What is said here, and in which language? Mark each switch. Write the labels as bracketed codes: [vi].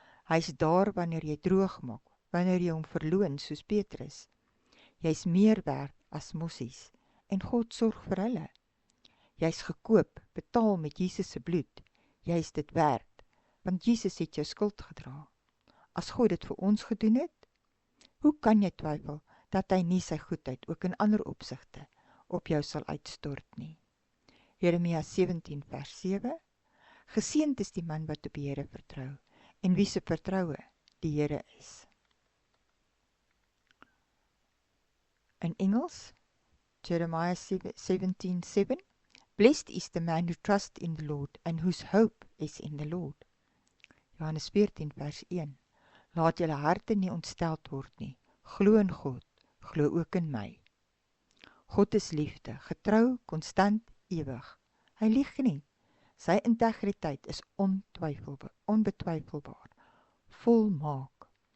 [af] Hy is daar wanneer jy droog maak, wanneer jy hom verloon soos Petrus. Jy's meer werd as mossies en God sorg vir hulle. Jy's gekoop, betaal met Jesus se bloed. Jy's dit werd, want Jesus het jou skuld gedra. As God dit vir ons gedoen het, hoe kan jy twyfel dat hy nie sy goedheid ook in ander opsigte op jou sal uitstort nie? Jeremia 17 vers 7. Geseënd is die man wat op die Here vertrou en wie se vertroue die Here is. In Engels, Jeremiah 17:7. [en] Blessed is the man who trusts in the Lord and whose hope is in the Lord. [af] Johannes 14 vers 1. Laat julle harte nie ontsteld word nie. Glo in God, glo ook in my. God is liefde, getrou, konstant, ewig. Hy lieg nie. Sy integriteit is onbetwyfelbaar, volmaak.